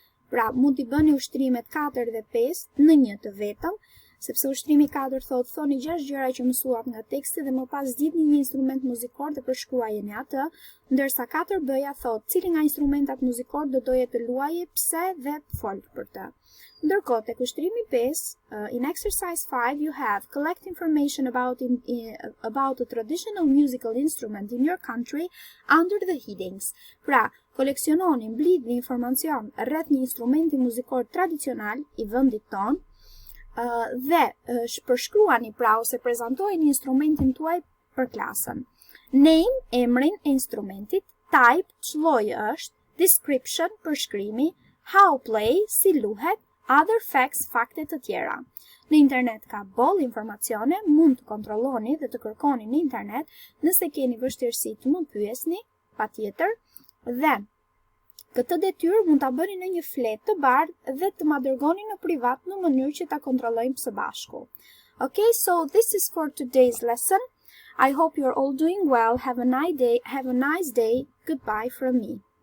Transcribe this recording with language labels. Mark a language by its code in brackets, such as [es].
[sq] Pra, mund t'i bëni ushtrimet 4 dhe 5 në një të vetëm, sepse ushtrimi 4 thoni 6 gjëra që mësuat nga teksti dhe më pas zgjidhni një instrument muzikor dhe përshkruajeni atë, ndërsa 4b-ja thot cili nga instrumentat muzikor do doje të luaje, pse dhe fol për të. Ndërkohë tek ushtrimi 5, [en] in exercise 5 you have collect information about a traditional musical instrument in your country under the headings. [sq] Pra, koleksiononi, mblidhni informacion rreth një instrumenti muzikor tradicional i vendit ton dhe përshkruani pra ose prezantojeni instrumentin tuaj për klasën. Name, emrin e instrumentit, [en] type, [sq] ç'llojë është, [en] description, [sq] përshkrimi, [en] how play, [sq] si luhet, [en] other facts, [sq] fakte të tjera. Në internet ka boll informacione, mund të kontrolloni dhe të kërkoni në internet, nëse keni vështirësi të më pyesni, patjetër, dhe këtë detyrë mund ta bëni në një fletë të bardhë dhe të ma dërgoni në privat në mënyrë që ta kontrollojmë së bashku. [en] Okay, so this is for today's lesson. I hope you're all doing well. Have a nice day. Goodbye from me.